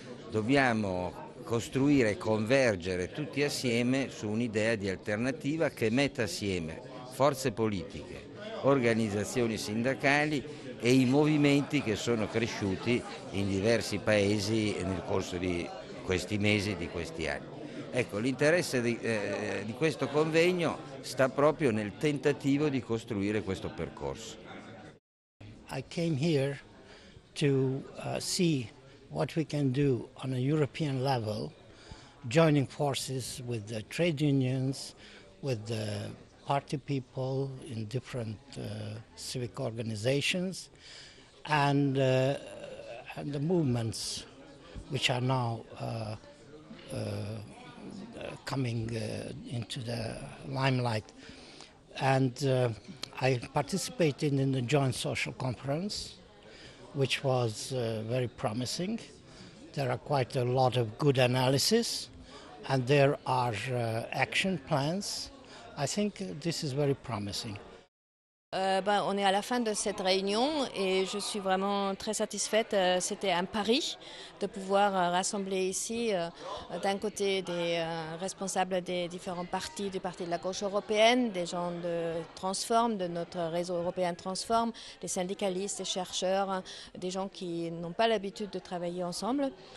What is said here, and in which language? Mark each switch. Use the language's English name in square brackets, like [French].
[Italian] Dobbiamo costruire e convergere tutti assieme su un'idea di alternativa che metta assieme forze politiche, organizzazioni sindacali e i movimenti che sono cresciuti in diversi paesi nel corso di questi mesi, di questi anni. Ecco, l'interesse di questo convegno sta proprio nel tentativo di costruire questo percorso. [English] I came here to see what we can do on a European level, joining forces with the trade unions, with the party people in different civic organizations, and the movements which are now coming into the limelight. And I participated in the Joint Social Conference, which was very promising. There are quite a lot of good analysis, and there are action plans. I think this is very promising. [French] On est à la fin de cette réunion et je suis vraiment très satisfaite. C'était un pari de pouvoir rassembler ici d'un côté des responsables des différents partis, du parti de la gauche européenne, des gens de Transform, de notre réseau européen Transform, des syndicalistes, des chercheurs, des gens qui n'ont pas l'habitude de travailler ensemble